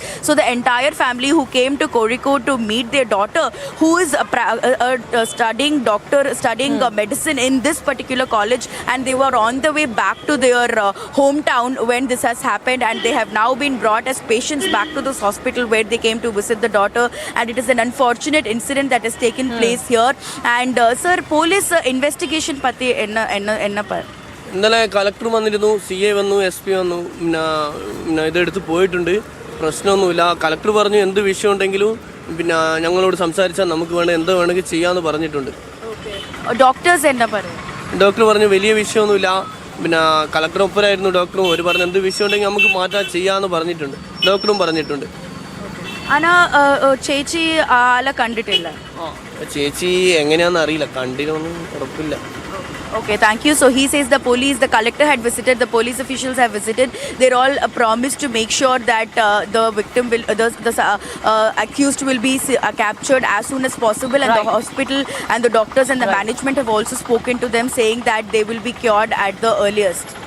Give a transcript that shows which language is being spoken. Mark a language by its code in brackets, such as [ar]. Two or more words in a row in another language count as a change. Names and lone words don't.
[en] So the entire family who came to Kozhikode to meet their daughter, who is studying medicine in this particular college, and they were on the way back to their hometown when this has happened, and they have now been brought as patients back to this hospital where they came to visit the daughter. And it is an unfortunate incident that has taken place here. And sir, police investigation [ta] பத்தி என்ன பார். [ml] ഇന്നലെ കളക്ടർ വന്നിരുന്നു, CA വന്നു, SP വന്നു, പിന്നെ ഇതെടുത്ത് പോയിട്ടുണ്ട്. പ്രശ്നമൊന്നുമില്ല. കളക്ടർ പറഞ്ഞു എന്ത് വിഷയം ഉണ്ടെങ്കിലും പിന്നെ ഞങ്ങളോട് സംസാരിച്ചാൽ നമുക്ക് എന്ത് വേണമെങ്കിൽ ചെയ്യാമെന്ന് പറഞ്ഞിട്ടുണ്ട്. ഡോക്ടേഴ്സ് എന്നാ പറയും? ഡോക്ടർ പറഞ്ഞു വലിയ വിഷയമൊന്നുമില്ല. പിന്നെ കളക്ടർ ഒപ്പരായിരുന്നു ഡോക്ടറും. ഒരു പറഞ്ഞു എന്ത് വിഷയം ഉണ്ടെങ്കിൽ നമുക്ക് മാറ്റാൻ ചെയ്യാമെന്ന് പറഞ്ഞിട്ടുണ്ട്. ഡോക്ടറും പറഞ്ഞിട്ടുണ്ട്. അനാ ചേച്ചി ആളെ കണ്ടിട്ടില്ല? ചേച്ചി എങ്ങനെയാണെന്ന് അറിയില്ല, കണ്ടിനൊന്നും ഉറപ്പില്ല. [en] Okay, thank you. So he says the collector had visited, the police officials have visited. They're all promised to make sure that the victim will, the accused will be captured as soon as possible. And the hospital and the doctors and the management have also spoken to them, saying that they will be cured at the earliest.